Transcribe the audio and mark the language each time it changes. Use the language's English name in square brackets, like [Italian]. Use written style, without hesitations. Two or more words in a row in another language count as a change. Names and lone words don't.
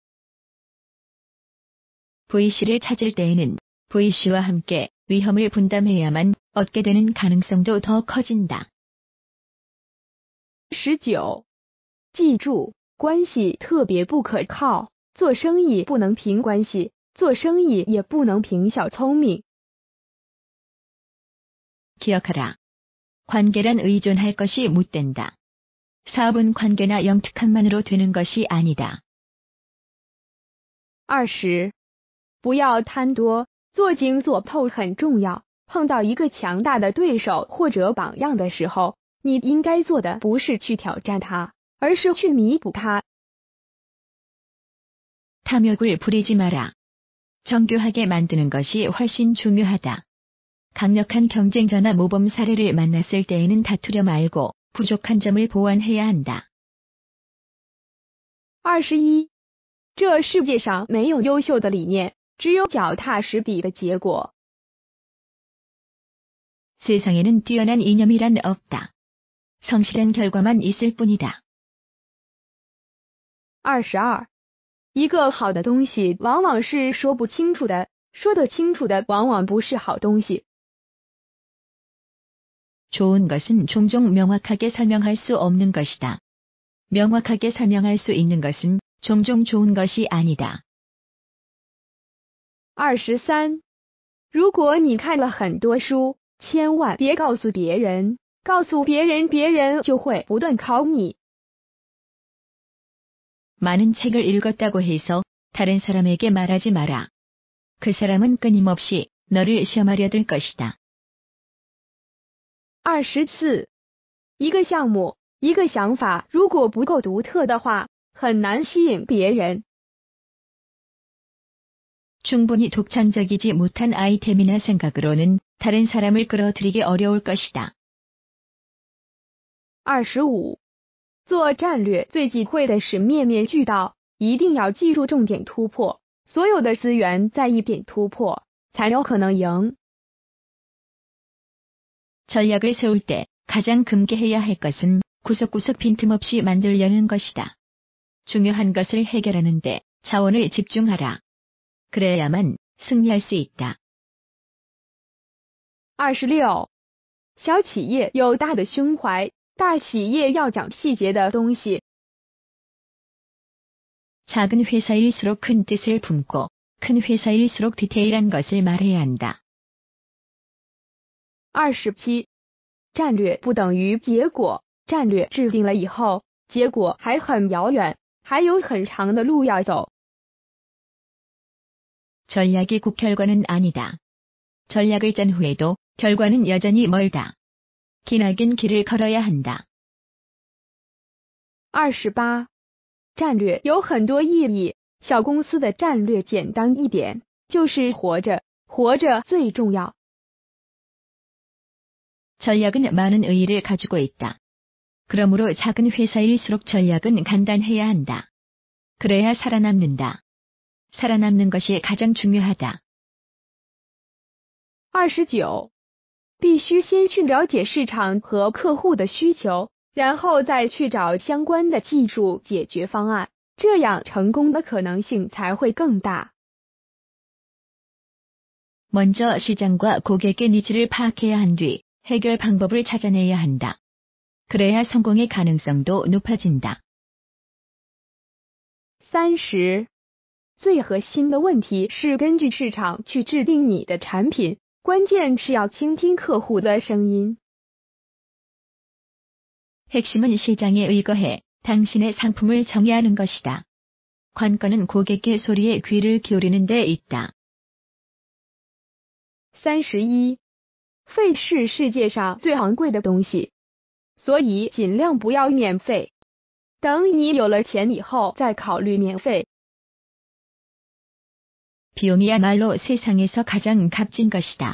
[Korean] VC를 찾을 때에는 VC와 함께 위험을 분담해야만 얻게 되는 가능성도 더 커진다. 19. [Chinese] 记住，关系特别不可靠，做生意不能凭关系，做生意也不能凭小聪明。 [Korean] 기억하라. 관계란 의존할 것이 못 된다. 사업은 관계나 영특함만으로 되는 것이 아니다. 20. [Chinese] 不要贪多，做精做透很重要。碰到一个强大的对手或者榜样的时候，你应该做的不是去挑战他，而是去弥补他。 [Korean] 탐욕을 부리지 마라. 정교하게 만드는 것이 훨씬 중요하다. 강력한 경쟁자나 모범 사례를 만났을 때에는 다투려 말고 부족한 점을 보완해야 한다. 21. [Chinese] 这世界上没有优秀的理念，只有脚踏实地的结果。 [Korean] 세상에는 뛰어난 이념이란 없다. 성실한 결과만 있을 뿐이다. 22. [Chinese] 一个好的东西往往是说不清楚的，说得清楚的往往不是好东西。 [Korean] 좋은 것은 종종 명확하게 설명할 수 없는 것이다. 명확하게 설명할 수 있는 것은 종종 좋은 것이 아니다. 23. [Chinese] 如果你看了很多书，千万别告诉别人，告诉别人，别人就会不断考你。 [Korean] 많은 책을 읽었다고 해서 다른 사람에게 말하지 마라. 그 사람은 끊임없이 너를 시험하려 들 것이다. 24. [Chinese] 一个项目，一个想法，如果不够独特的话，很难吸引别人。 [Korean] 충분히 독창적이지 못한 아이템이나 생각으로는 다른 사람을 끌어들이기 어려울 것이다. 25. [Chinese] 做战略最忌讳的是面面俱到，一定要记住重点突破，所有的资源在一点突破，才有可能赢。 [Korean] 전략을 세울 때 가장 금기해야 할 것은 구석구석 빈틈없이 만들려는 것이다. 중요한 것을 해결하는데 자원을 집중하라. 그래야만 승리할 수 있다. 26. [Chinese] 小企业有大的胸怀，大企业要讲细节的东西。 [Korean] 작은 회사일수록 큰 뜻을 품고 큰 회사일수록 디테일한 것을 말해야 한다. 27. [Chinese] 战略不等于结果，战略制定了以后，结果还很遥远，还有很长的路要走。 [Korean] 전략이 곧 결과는 아니다. 전략을 짠 후에도 결과는 여전히 멀다. 기나긴 길을 걸어야 한다. 28. [Chinese] 战略有很多意义，小公司的战略简单一点，就是活着，活着最重要。 [Korean] 전략은 많은 의의를 가지고 있다. 그러므로 작은 회사일수록 전략은 간단해야 한다. 그래야 살아남는다. 살아남는 것이 가장 중요하다. 29. [Chinese] 必须先去了解市场和客户的需求，然后再去找相关的技术解决方案，这样成功的可能性才会更大。 [Korean] 먼저 시장과 고객의 니즈를 파악해야 한 뒤 해결 방법을 찾아내야 한다. 그래야 성공의 가능성도 높아진다. 30. [Chinese] 最核心的问题是根据市场去制定你的产品，关键是要倾听客户的声音。 [Korean] 핵심은 시장에 의거해 당신의 상품을 정의하는 것이다. 관건은 고객의 소리에 귀를 기울이는 데 있다. 31. [Chinese] 费是世界上最昂贵的东西，所以尽量不要免费。等你有了钱以后再考虑免费。 [Korean] 비용이야말로 세상에서 가장 값진 것이다.